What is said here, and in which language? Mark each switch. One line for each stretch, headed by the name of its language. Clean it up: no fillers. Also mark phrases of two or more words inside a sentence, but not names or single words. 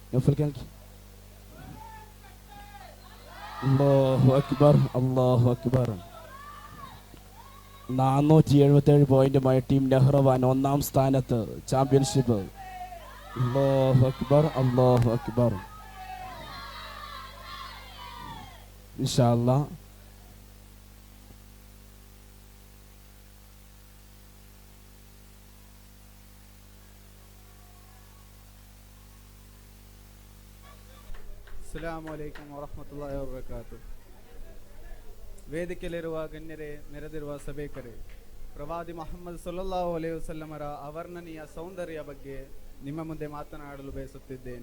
Arabic: الله أكبر، الله أكبر.
Malayalam: 477 പോയിന്റുമായി ടീം നെഹ്റവാൻ ഒന്നാം സ്ഥാനത്ത് ചാമ്പ്യൻഷിപ്പ്.
Arabic: الله أكبر، الله أكبر. إن شاء الله السلام عليكم ورحمة الله وبركاته.
Kannada: ವೇದಿಕೆಯಲ್ಲಿರುವ ಗಣ್ಯರೇ, ನೆರೆದಿರುವ ಸಭೆಕರೇ, ಪ್ರವಾದಿ ಮೊಹಮ್ಮದ್
Arabic: صلى الله عليه وسلم
Kannada: ಅವರ್ಣನೀಯ ಸೌಂದರ್ಯ ಬಗ್ಗೆ ನಿಮ್ಮ ಮುಂದೆ ಮಾತನಾಡಲು ಬಯಸುತ್ತಿದ್ದೇನೆ.